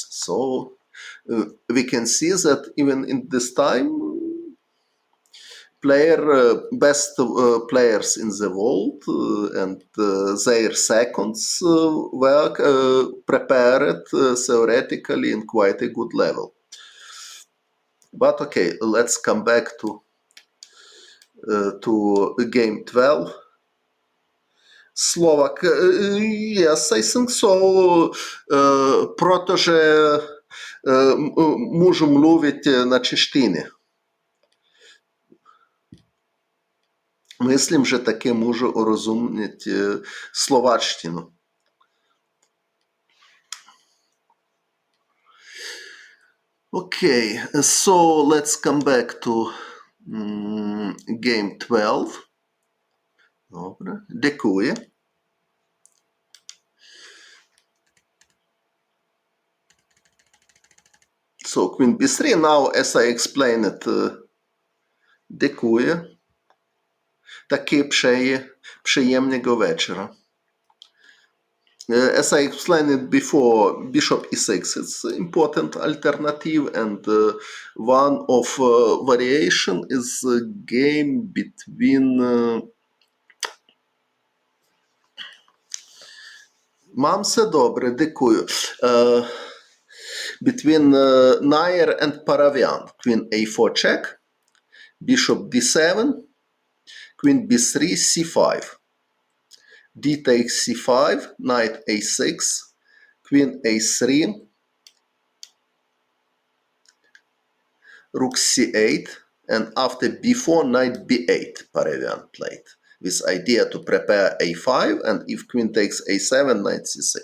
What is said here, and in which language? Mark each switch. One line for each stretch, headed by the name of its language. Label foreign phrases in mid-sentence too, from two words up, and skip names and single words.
English: So we can see that even in this time best players in the world and their seconds were prepared theoretically in quite a good level. But okay, let's come back to game 12. Slovak, yes, I think so,
Czech: protože můžu mluvit na češtině. Myslím, že
Ukrainian: таки можу розуміти словаччину.
English: Okay, so let's come back to game 12.
Ukrainian: Добре, дякую.
English: So queen b3, now as I explained it,
Ukrainian: дякую. Таки приємного вечора.
English: As I explained it before, bishop e6 is important alternative, and one of variation is a game between Mam
Ukrainian: все добре, дякую.
English: Between Nair and Paravian, queen a4 check, bishop d7, queen b3, c5. D takes c5, knight a6, queen a3, rook c8, and after b4, knight b8, Paravian played, with idea to prepare a5, and if queen takes a7, knight c6.